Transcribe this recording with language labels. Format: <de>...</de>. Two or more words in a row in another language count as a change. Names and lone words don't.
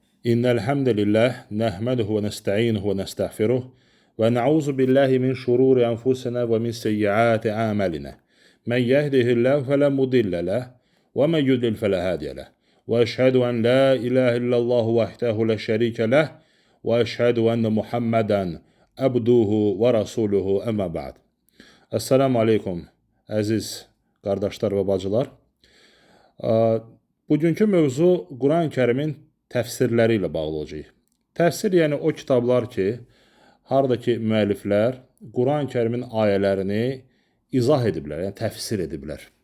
<ar>إن الحمد لله نحمده ونستعينه ونستغفره ونعوذ بالله من شرور أنفسنا ومن سيئات أعمالنا من يهده الله فلا مضل له ومن يضلل فلا هادي له وأشهد أن لا إله إلا الله وحده لا شريك له وأشهد أن محمدا عبده ورسوله أما بعد. السلام عليكم</ar> <az>əziz qardaşlar və bacılar. Bugünkü mövzu Quran-ı Kərimin təfsirləri ilə bağlı olacaq. Təfsir yəni o kitablar ki, haradakı müəlliflər Quran-ı Kərimin ayələrini izah ediblər, yəni təfsir ediblər.</az>